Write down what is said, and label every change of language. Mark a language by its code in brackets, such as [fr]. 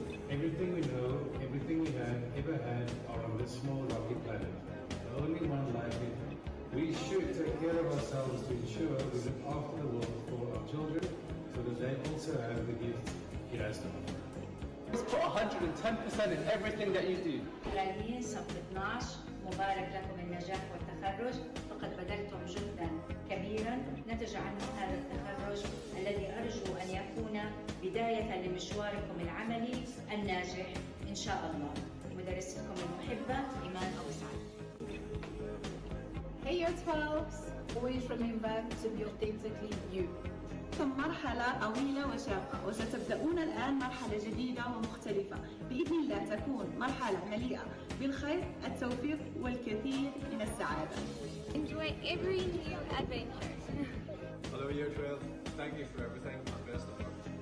[en] Everything we know, everything we have ever had are on this small rocky planet. The only one like it. We should take care of ourselves to ensure we look after the world for our children so that they also have the gifts it has to offer. Just put 110% in everything that you do. [ar] رايحين صف 12 مبارك لكم النجاح والتخرج فقد بذلتم جهدا كبيرا نتج عنه هذا التخرج الذي أرجو أن يكون بداية لمشواركم العملي الناجح إن شاء الله. مدرستكم المحبة إيمان أبو سعد. [en] Hey year 12s, always remember to be authentically you. [ar] مرحلة طويلة وشاقة وستبدأون الآن مرحلة جديدة ومختلفة بإذن الله تكون مرحلة مليئة بالخير التوفيق والكثير من السعادة. [en] Enjoy every new adventure. Hello year 12, thank you for everything and best of luck.